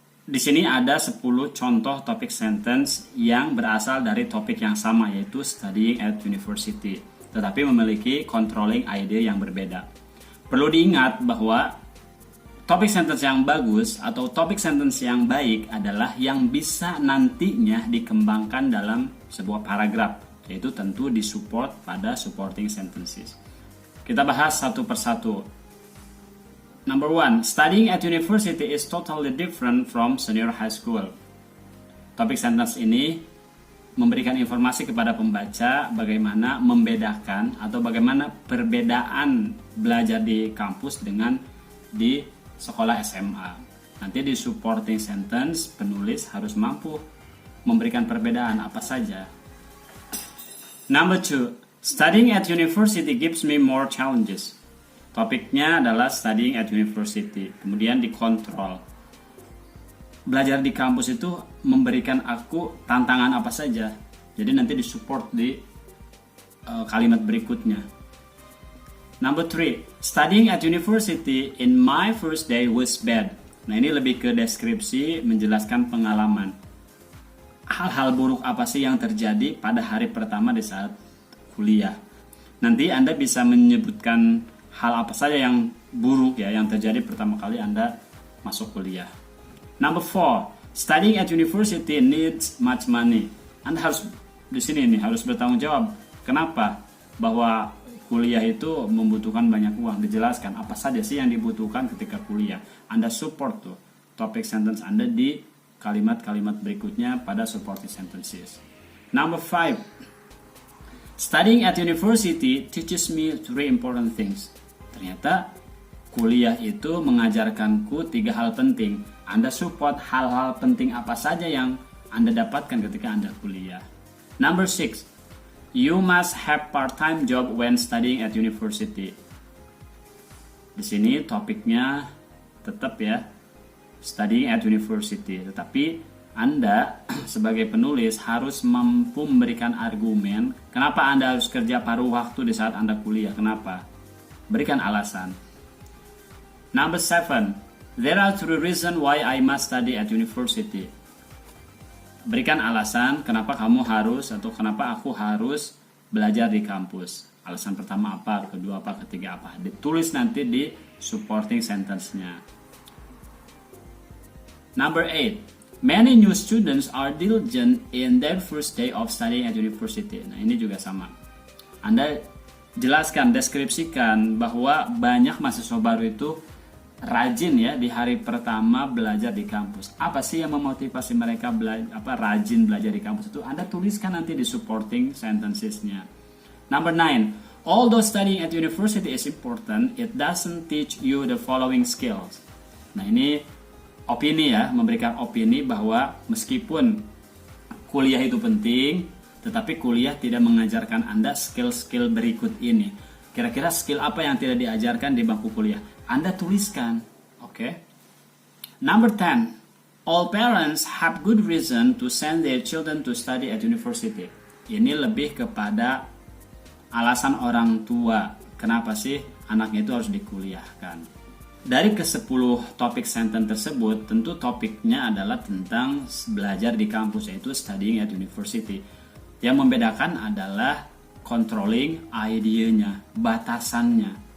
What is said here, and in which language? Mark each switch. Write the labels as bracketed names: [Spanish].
[Indonesian] Di sini ada 10 contoh topik sentence yang berasal dari topik yang sama, yaitu [English] studying at university, [Indonesian] tetapi memiliki controlling idea yang berbeda. Perlu diingat bahwa topik sentence yang bagus atau topik sentence yang baik adalah yang bisa nantinya dikembangkan dalam sebuah paragraf, yaitu tentu disupport pada supporting sentences. Kita bahas satu persatu. [English] Number 1, studying at university is totally different from senior high school. [Indonesian] Topik sentence ini memberikan informasi kepada pembaca bagaimana membedakan atau bagaimana perbedaan belajar di kampus dengan di sekolah SMA. Nanti di supporting sentence, penulis harus mampu memberikan perbedaan apa saja. [English] Number 2, studying at university gives me more challenges. [Indonesian] Topiknya adalah [English] studying at university, [Indonesian] kemudian dikontrol. Belajar di kampus itu memberikan aku tantangan apa saja. Jadi nanti disupport di kalimat berikutnya. [English] Number 3, studying at university in my first day was bad. [Indonesian] Nah, ini lebih ke deskripsi, menjelaskan pengalaman. Hal-hal buruk apa sih yang terjadi pada hari pertama di saat kuliah. Nanti Anda bisa menyebutkan hal apa saja yang buruk ya yang terjadi pertama kali Anda masuk kuliah. [English] Number 4, studying at university needs much money. [Indonesian] Anda harus di sini nih harus bertanggung jawab. Kenapa? Bahwa kuliah itu membutuhkan banyak uang. Dijelaskan apa saja sih yang dibutuhkan ketika kuliah. Anda support tuh topic sentence Anda di kalimat-kalimat berikutnya pada supporting sentences. [English] Number 5, studying at university teaches me 3 important things. [Indonesian] Ternyata kuliah itu mengajarkanku 3 hal penting. Anda support hal-hal penting apa saja yang Anda dapatkan ketika Anda kuliah. [English] Number 6, you must have part-time job when studying at university. [Indonesian] Di sini topiknya tetap ya, [English] studying at university. [Indonesian] Tetapi Anda sebagai penulis harus mampu memberikan argumen kenapa Anda harus kerja paruh waktu di saat Anda kuliah. Kenapa? Berikan alasan. [English] Number 7, there are 3 reasons why I must study at university. [Indonesian] Berikan alasan kenapa kamu harus atau kenapa aku harus belajar di kampus. Alasan pertama apa, kedua apa, ketiga apa. Ditulis nanti di supporting sentence-nya. [English] Number 8, many new students are diligent in their first day of studying at university. [Indonesian] Nah, ini juga sama. Anda jelaskan, deskripsikan bahwa banyak mahasiswa baru itu rajin ya di hari pertama belajar di kampus. Apa sih yang memotivasi mereka rajin belajar di kampus itu? Anda tuliskan nanti di supporting sentences-nya. [English] Number 9, although studying at university is important, it doesn't teach you the following skills. [Indonesian] Nah, ini opini ya, memberikan opini bahwa meskipun kuliah itu penting, tetapi kuliah tidak mengajarkan Anda skill-skill berikut ini. Kira-kira skill apa yang tidak diajarkan di bangku kuliah? Anda tuliskan, oke? [English] Number 10, all parents have good reason to send their children to study at university. [Indonesian] Ini lebih kepada alasan orang tua. Kenapa sih anaknya itu harus dikuliahkan? Dari ke-10 topik sentence tersebut, tentu topiknya adalah tentang belajar di kampus, yaitu [English] studying at university. [Indonesian] Yang membedakan adalah controlling idenya, batasannya.